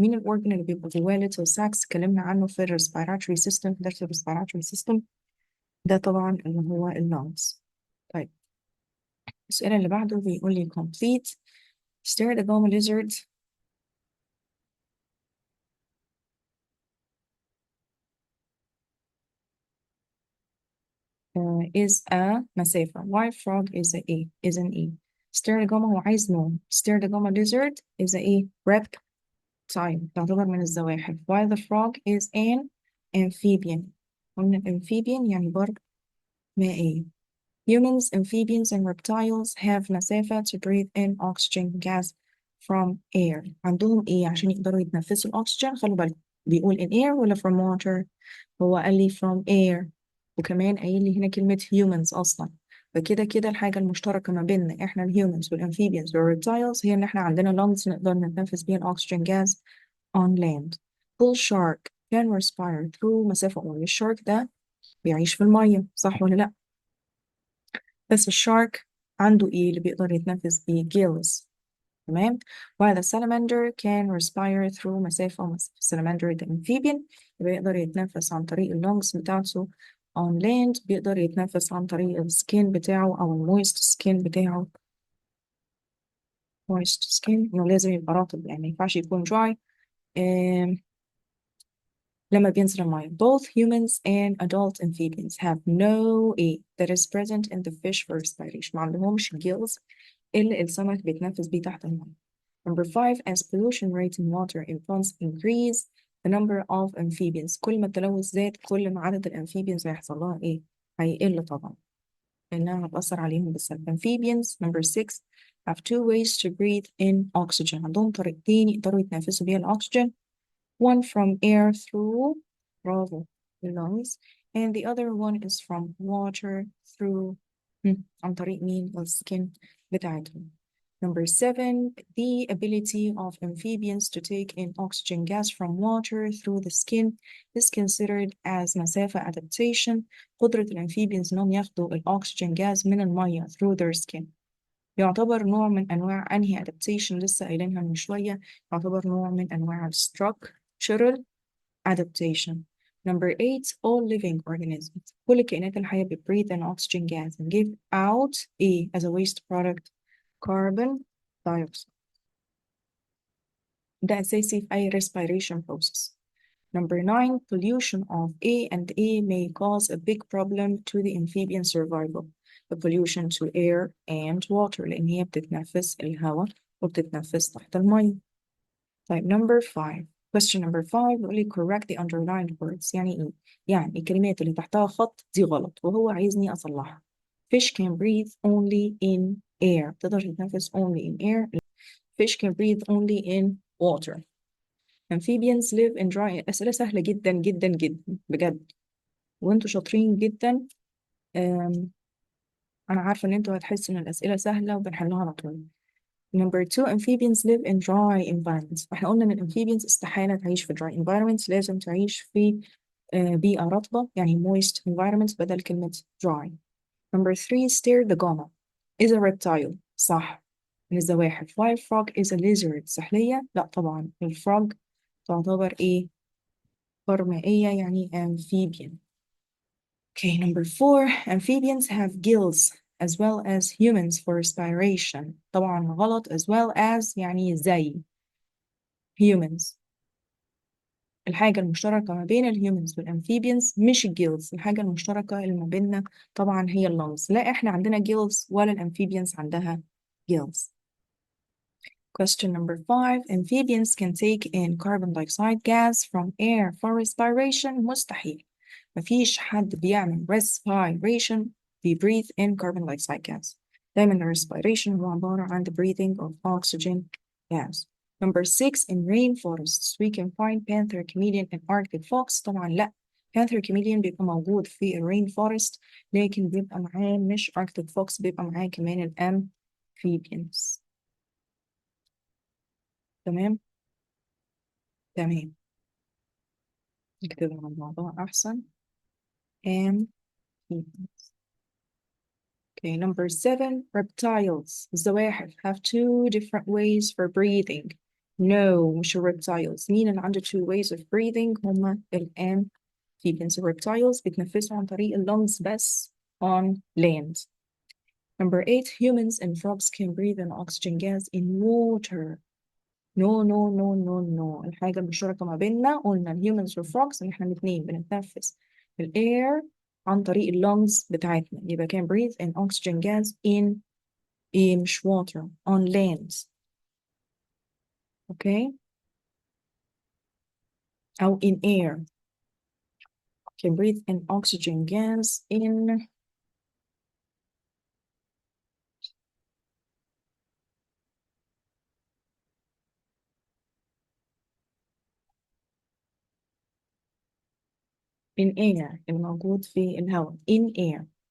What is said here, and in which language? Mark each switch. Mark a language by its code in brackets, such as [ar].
[ar] مين الأورجن اللي بيبقى جواه little sacs؟ اتكلمنا عنه في respiratory system، في درس respiratory system ده طبعا اللي هو اللونجز. طيب السؤال اللي بعده بيقول لي complete Sterigoma lizard is a مسافة. [en] White frog is a E is an E. Sterigoma [ar] هو عايز نوع. [en] Sterigoma lizard is a E reptile [ar] تعتبر من الزواحف. [en] While the frog is an amphibian. [ar] قلنا amphibian يعني بر مائية. [en] Humans, amphibians, and reptiles have مسافة to breathe in oxygen gas from air. [ar] عندهم إيه عشان يقدروا يتنفسوا الأكسجين؟ خلوا بالكم بيقول in air ولا from water؟ هو قال لي from air، وكمان قايل لي هنا كلمة humans أصلا، فكده كده الحاجة المشتركة ما بيننا إحنا الهيومنز والأمفيبيانز والريبتايلز هي إن إحنا عندنا lungs نقدر نتنفس بيها الأكسجين [en] gas on land. Bull shark can respire through مسافة قليلة. [ar] الشارك ده بيعيش في المية صح ولا لأ؟ بس الشارك عنده ايه اللي بيقدر يتنفس بيه؟ gills. تمام. while the salamander can respire through مسافة salamander ده amphibian بيقدر يتنفس عن طريق اللونجز بتاعته on land، بيقدر يتنفس عن طريق السكين بتاعه أو المويست سكين بتاعه. moist skin إنه لازم يبقى رطب يعني ما ينفعش يكون dry لما بينزل المية. [en] Both humans and adult amphibians have no A that is present in the fish for respiration. [ar] ما عندهمش gills اللي السمك بيتنفس بيه تحت المية. [en] Number 5 as pollution rate in water in ponds increase the number of amphibians. [ar] كل ما التلوث زاد كل ما عدد الأمفيبيانز هيحصل لها إيه؟ هيقل طبعا لأنها هتأثر عليهم بالسلب. [en] Amphibians number 6 have two ways to breathe in oxygen. [ar] عندهم طريقتين يقدروا يتنفسوا بيها الأكسجين. [en] One from air through bravo the lungs and the other one is from water through [ar] عن طريق مين؟ السكين بتاعتهم. [en] Number 7 the ability of amphibians to take in oxygen gas from water through the skin is considered as مسافة adaptation. [ar] قدرة الأمفيبيانز إنهم ياخدوا الأكسجين gas من المية [en] through their skin [ar] يعتبر نوع من أنواع أنهي adaptation لسه قايلينها من شوية، يعتبر نوع من أنواع structural adaptation. [en] Number 8 all living organisms [ar] كل كائنات الحياة [en] breathe in oxygen gas and give out A as a waste product carbon dioxide. [ar] ده أساسي في أي respiration process. [en] Number 9 pollution of A and A may cause a big problem to the amphibian survival. The pollution to air and water [ar] لأن هي بتتنفس الهواء وبتتنفس تحت المية. [en] طيب number 5 question number 5 [ar] بيقول لي [en] correct the underlined words. [ar] يعني إيه؟ يعني الكلمات اللي تحتها خط دي غلط وهو عايزني أصلحها. [en] Fish can breathe only in air. [ar] تقدر تتنفس [en] only in air. Fish can breathe only in water. Amphibians live in dry. [ar] أسئلة سهلة جدا جدا جدا بجد وانتوا شاطرين جدا. أنا عارفة إن انتوا هتحسوا إن الأسئلة سهلة وبنحلها على طول. [en] Number 2 amphibians live in dry environments. [ar] احنا قلنا إن الأمفيبيانز استحالة تعيش في dry environments، لازم تعيش في بيئة رطبة يعني [en] moist environments [ar] بدل كلمة dry. [en] Number 3 Sterigoma is a reptile. [ar] صح من الزواحف. [en] While frog is a lizard. [ar] سحلية؟ لا طبعا الفروج تعتبر إيه؟ برمائية يعني amphibian. [en] Okay, number 4 amphibians have gills as well as humans for respiration. [ar] طبعا غلط. as well as يعني زي humans. الحاجة المشتركة ما بين الهيومنز والأمفيبيانز مش الجيلز، الحاجة المشتركة اللي ما بيننا طبعا هي اللونجز. لا احنا عندنا جيلز ولا الأمفيبيانز عندها جيلز. [en] Question number 5 amphibians can take in carbon dioxide gas from air for respiration. [ar] مستحيل. مفيش حد بيعمل [en] respiration breathe in carbon dioxide gas. دايما respiration هو عبارة عن the breathing of oxygen gas. Number 6 in rainforests we can find panther, chameleon and arctic fox. [ar] طبعا لا، panther chameleon بيبقى موجود في rainforest، لكن بيبقى معاه مش arctic fox، بيبقى معاه كمان amphibians. تمام تمام، نكتب على الموضوع أحسن. [en] amphibians. Okay, number 7 reptiles الزواحف have 2 different ways for breathing. No مش reptiles. مين اللي عنده 2 ways of breathing؟ هما amphibians. [ar] reptiles بيتنفسوا عن طريق lungs بس on land. [en] Number 8 humans and frogs can breathe an oxygen gas in water. No no no no no. [ar] الحاجة المشتركة ما بيننا قلنا humans و frogs إن إحنا الاتنين بنتنفس air عن طريق lungs بتاعتنا، يبقى [en] can breathe an oxygen gas in [ar] مش water on land. [en] okay أو in air. can breathe an oxygen gas in air [ar] الموجود في الهواء [en] in air.